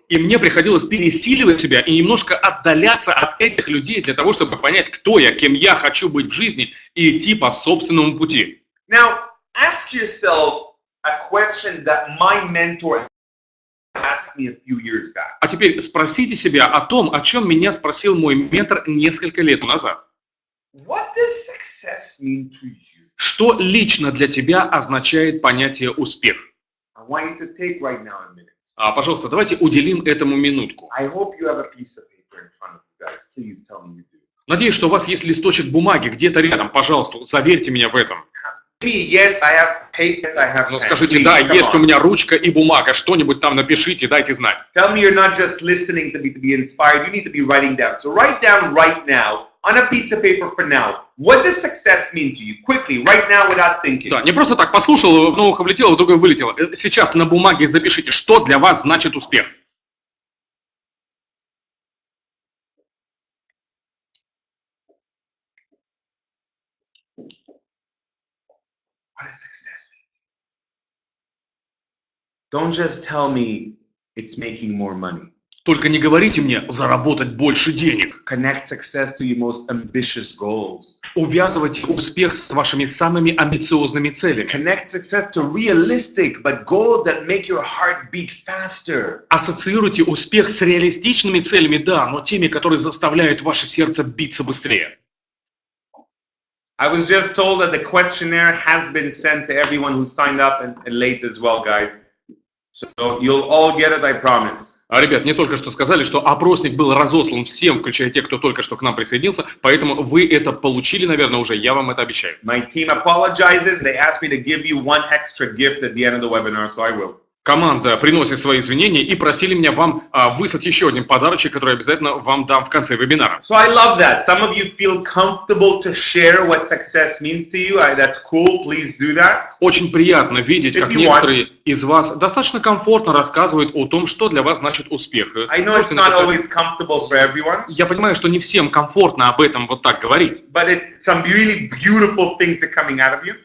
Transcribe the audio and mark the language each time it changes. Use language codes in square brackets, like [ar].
[ru] И мне приходилось пересиливать себя и немножко отдаляться от этих людей для того, чтобы понять, кто я, кем я хочу быть в жизни и идти по собственному пути. [en] Now, ask yourself a question that my mentor asked me a few years back. [ru] А теперь спросите себя о том, о чем меня спросил мой ментор несколько лет назад. [en] What does success mean to you? [ru] Что лично для тебя означает понятие «успех»? [en] I want you to take right now a minute. [ru] Пожалуйста, давайте уделим этому минутку. [en] I hope you have a piece of paper in front of you guys. Please tell me you do. [ru] Надеюсь, что у вас есть листочек бумаги где-то рядом. Пожалуйста, заверьте меня в этом. [en] Yes, I have papers, I have [ru] Ну, [en] pen. [ru] скажите, [en] Please, [ru] да, [en] come [ru] есть [en] on. [ru] у меня ручка и бумага. Что-нибудь там напишите, дайте знать. [en] Tell me you're not just listening to be inspired. You need to be writing down. So write down right now on a piece of paper for now. What does success mean to you? Quickly, right now, without thinking. [ru] Да, не просто так послушал, в ухо влетело, в другое вылетело. Сейчас на бумаге запишите, что для вас значит успех. [en] What does success mean? Don't just tell me it's making more money. [ru] Только не говорите мне заработать больше денег. [en] Connect success to your most ambitious goals. [ru] Увязывайте успех с вашими самыми амбициозными целями. [en] Connect success to realistic but goals that make your heart beat faster. [ru] Ассоциируйте успех с реалистичными целями, да, но теми, которые заставляют ваше сердце биться быстрее. [en] I was just told that the questionnaire has been sent to everyone who signed up and late as well, guys. So you'll all get it, I promise. [ru] Ребят, мне только что сказали, что опросник был разослан всем, включая тех, кто только что к нам присоединился, поэтому вы это получили, наверное, уже, я вам это обещаю. [en] My team apologizes. They asked me to give you one extra gift at the end of the webinar, so I will. [ru] Команда приносит свои извинения и просили меня вам выслать еще один подарочек, который обязательно вам дам в конце вебинара. [en] So I love that. Some of you feel comfortable to share what success means to you. That's cool. Please do that. [ru] Очень приятно видеть, как некоторые из вас достаточно комфортно рассказывают о том, что для вас значит успех. [en] I know it's not always comfortable for everyone. [ru] Я понимаю, что не всем комфортно об этом вот так говорить. [en] But some really beautiful things are coming out of you.